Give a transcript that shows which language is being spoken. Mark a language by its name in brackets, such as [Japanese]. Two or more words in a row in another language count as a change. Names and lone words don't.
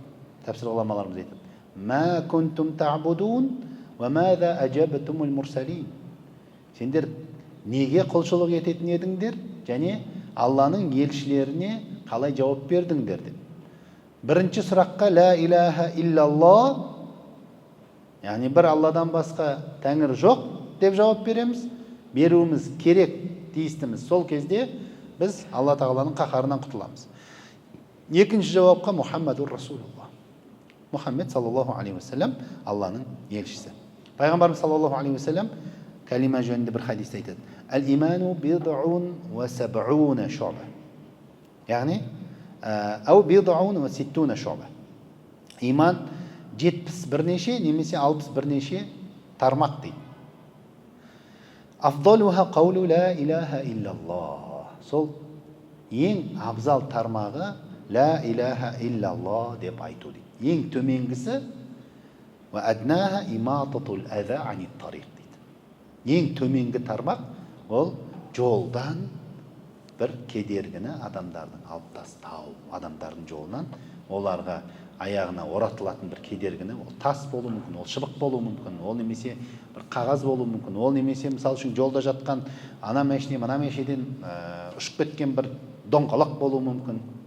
[Kazakh] Тәпсір ғұламаларымыз айтады. [Arabic] ما كنتم تعبدون وماذا أجبتم المرسلين. [Kazakh] Сендер неге құлшылық ететін едіңдер және Алланың елшілеріне қалай жауап бердіңдер деп. Бірінші сұраққа [Arabic] لا إله إلا الله, [Kazakh] яғни бір Алладан басқа тәңір жоқ деп жауап береміз. Беруіміз керек, тиістіміз. Сол кезде біз Алла тағаланың қаһарынан құтыламыз. Екінші жауапқа [Arabic] محمد رسول الله. [Kazakh] Мұхаммед [Arabic] صلى الله عليه وسلم [Kazakh] Алланың елшісі. Пайғамбарымыз [Arabic] صلى الله عليه وسلم [Kazakh] кәлима жөнінде бір хадисте айтады. [Arabic] الإيمان بضع وسبعون شعبة. Яғни أو بضع وستون شعبة. [Kazakh] Иман 70 бірнеше немесе 60 бірнеше тармақ дейді. [Arabic] أفضلها قول لا إله إلا الله. [Kazakh] Сол ең абзал тармағы [Arabic] لا إله إلا الله [Kazakh] деп айту дейді. Ең төменгісі [Arabic] وأدناها إماطة الأذى عن الطريق дейді. [Kazakh] Ең төменгі тармақ ол жолдан бір кедергіні адамдардың алып тастау, адамдардың жолынан оларға аяғына оратылатын бір кедергіні, ол тас болуы мүмкін, ол шыбық болуы мүмкін, ол немесе бір қағаз болуы мүмкін, ол немесе мысалы үшін жолда жатқан ана мәшіне мына мәшеден ұшып кеткен бір доңғалақ болуы мүмкін.